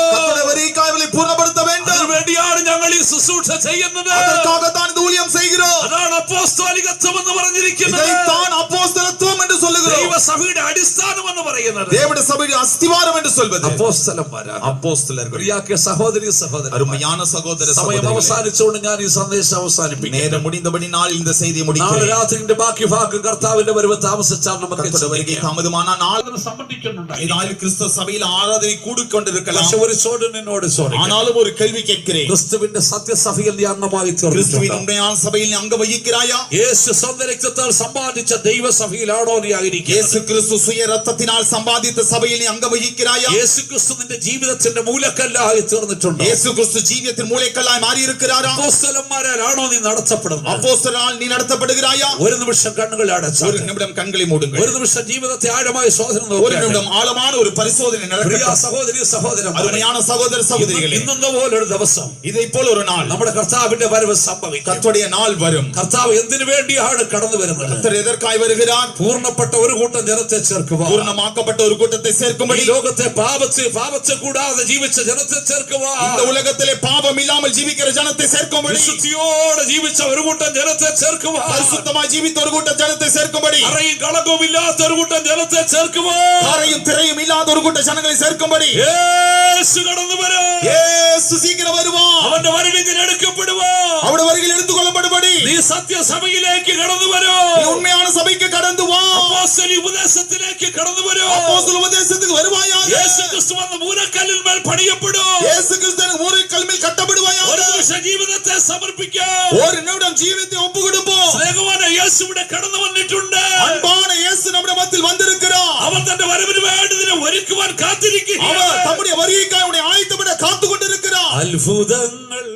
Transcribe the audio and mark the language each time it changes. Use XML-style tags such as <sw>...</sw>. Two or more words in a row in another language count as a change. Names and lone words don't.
<ta>கர்த்தருடைய வருகைக்காக அவர்களை பூர்ணப்படுத்த வேண்டும்.</ta> <ml>അതിനുവേണ്ടിയാണ് ഞങ്ങൾ ഈ ശുശ്രൂഷ ചെയ്യുന്നത്.</ml> <ta>அதற்காகத்தான் இந்த ஊழியம் செய்கிறோம்.</ta> <ml>അതാണ് അപ്പോസ്തോലികത്വം എന്ന് പറഞ്ഞിരിക്കുന്നത്.</ml> <ta>இதைத்தான் அப்போஸ்தலத்துவம் என்று சொல்லுகிறோம்.</ta> <ml>ദൈവസഭയുടെ അടിസ്ഥാനം എന്ന് പറയുന്നത്,</ml> <ta>தேவனுடைய சபையின் அஸ்திவாரம் என்று சொல்வது</ta> <ml>അപ്പോസ്തലന്മാരാണ്.</ml> <ta>அப்போஸ்தலர்கள்.</ta> <ml>പ്രിയപ്പെട്ട സഹോദരി സഹോദരന്മാരെ,</ml> <ta>அருமையான சகோதர</ta> <ml>സമയം</ml> <ta>சகோதரிகளே,</ta> <ml>അവസാനിച്ചുകൊണ്ട് ഞാൻ ഈ സന്ദേശം അവസാനിപ്പിക്കും.</ml> <ta>நேரம் முடிந்தபடி நாள் இந்த செய்தியை</ta> <ml>നാളെ</ml> <ta>முடிக்கிறேன்.</ta> <ml>രാത്രിന്റെ ബാക്കി ഭാഗം കർത്താവിന്റെ വരവ് താമസിച്ചാൽ നമുക്ക്</ml> <ta>கர்த்தருடைய வருகை தாமதமானால் நாள்</ta> <ml>സംബന്ധിക്കുന്നുണ്ടായി.</ml> <ta>இதால் கிறிஸ்து சபையில் ஆராதனை கூடிக்கொண்டிருக்கலாம்.</ta> <ml>പക്ഷെ ഒരു ചോദ്യം നിന്നോട് ചോദിക്കാം.</ml> <ta>ஆனாலும் ஒரு கேள்வி கேட்கிறேன்.</ta> <ml>ക്രിസ്തുവിന്റെ സത്യസഭയിൽ നീ അംഗമായി</ml> <ta>கிறிஸ்துவின்</ta> <ml>തീർന്നിട്ടുണ്ടോ?</ml> <ta>உண்மையான சபையில் நீ அங்க வகிக்கிறாயா?</ta> <ml>യേശു സ്വന്തം രക്തത്താൽ സമ്പാദിച്ച ദൈവസഭയിലാണോ നീ ആയിരിക്കുന്നത്?</ml> <ta>இயேசு கிறிஸ்து சுய ரத்தத்தினால் சம்பாதித்த சபையில் நீ அங்க வகிக்கிறாயா?</ta> <ml>യേശു ക്രിസ്തു നിന്റെ ജീവിതത്തിന്റെ മൂലക്കല്ലായി തീർന്നിട്ടുണ്ടോ?</ml> <ta>இயேசு கிறிஸ்து ஜீவியத்தின் மூளைக்கல்லாய் மாறி இருக்கிறாரா?</ta> <ml>അപ്പോസ്തലന്മാരാണോ നീ നടത്തപ്പെടുന്നത്?</ml> <ta>அப்போஸ்தலரால் நீ நடத்தப்படுகிறாயா?</ta> <ml>ഒരു നിമിഷം കണ്ണുകൾ അടച്ചു,</ml> <ta>ஒரு நிமிடம் கண்களை மூடுங்கள்.</ta> <ml>ഒരു നിമിഷം ജീവിതത്തെ ആഴമായി ശോധന</ml> <ta>ஒரு</ta> <ml>നോക്കുക.</ml> <ta>நிமிடம் ஆழமான ஒரு பரிசோதனை</ta> <ml>പ്രിയ</ml> <ta>நடக்கட்டும்.</ta> <ml>സഹോദരി സഹോദരന്മാരെ,</ml> <ta>அருமையான சகோதர சகோதரிகளே,</ta> <ml>ഇന്നെന്ന പോലൊരു ദിവസം</ml> <ta>இதை போல ஒரு நாள்</ta> <ml>നമ്മുടെ കർത്താവിന്റെ വരവ് സംഭവിക്കും.</ml> <ta>கர்த்தருடைய நாள் வரும்.</ta> <ml>കർത്താവ് എന്തിനു വേണ്ടിയാണ് കടന്നു വരുന്നത്?</ml> <ta>கர்த்தர் எதற்காய் வருகிறார்?</ta> <ml>പൂർണ്ണപ്പെട്ട ഒരു കൂട്ടം ജനത്തെ ചേർക്കുവാൻ,</ml> <ta>பூர்ணமாக்கப்பட்ட ஒரு கூட்டத்தை சேர்க்கும்படி,</ta> <ml>ഈ ലോകത്തെ പാപത്തെ കൂടാതെ ജീവിച്ച ജനത്തെ ചേർക്കുവാൻ,</ml> <ta>இந்த உலகத்திலே பாவம் இல்லாமல் ஜீவிக்கிற ஜனத்தை சேர்க்கும்படி,</ta> <ml>വിശുദ്ധിയോടെ ജീവിച്ച ഒരു കൂട്ടം ജനത്തെ ചേർക്കുവാൻ,</ml> <ta>பரிசுத்தமாய் ஜீவித்த ஒரு கூட்ட ஜனத்தை சேர்க்கும்படி,</ta> <ml>അറയും കളങ്കവും ഇല്ലാത്ത ഒരു കൂട്ടം ജനത്തെ ചേർക്കുവാൻ</ml> <ta>காரையும் திரையும் இல்லாத ஒரு கூட்ட ஜனங்களை சேர்க்கும்படி</ta> <ml>യേശു കടന്നു വരും.</ml> <ta>இயேசு சீக்கிரம் வருவார்.</ta> <ml>അവന്റെ വരവിൽ എടുക്കപ്പെടുവാൻ</ml> <ta>அவருடைய வருகையில் எடுத்துக் கொள்ளப்படும்படி</ta> <ml>നീ സത്യസഭയിലേക്ക് കടന്നു വരൂ.</ml> <ta>நீ உண்மையான சபைக்கு கடந்து வா.</ta> <ml>അപ്പോസ്തല ഉപദേശത്തിലേക്ക് കടന്നു വരൂ.</ml> <ta>அப்போஸ்தல உபதேசத்துக்கு வருவாயாக.</ta> <ml>യേശു ക്രിസ്തു വന്ന മൂലക്കല്ലിന്മേൽ പണിയപ്പെടും.</ml> <ta>இயேசு கிறிஸ்து ஒரு கல்லில் கட்டப்படுவாயாக.</ta> <ml>ഒരു നിമിഷം ജീവിതത്തെ സമർപ്പിക്കാം.</ml> <ta>ஒரு நிமிடம் ஜீவித்தை ஒப்பு கொடுப்போம்.</ta> <ml>സ്നേഹവാന യേശു ഇവിടെ കടന്നു വന്നിട്ടുണ്ട്.</ml> <ta>அன்பான இயேசு நம்முடைய மத்தியில் வந்திருக்கிறார்.</ta> <ml>അവൻ തന്റെ വരവിന് വേണ്ടി ഇതിനെ ഒരുക്കുവാൻ കാത്തിരിക്കുകയാണ്.</ml> <ta>அவர் தம்முடைய வருகைக்காக ஆயத்தப்பட காத்துக் கொண்டிருக்கிறார்.</ta> <ml>അത്ഭുതം</ml>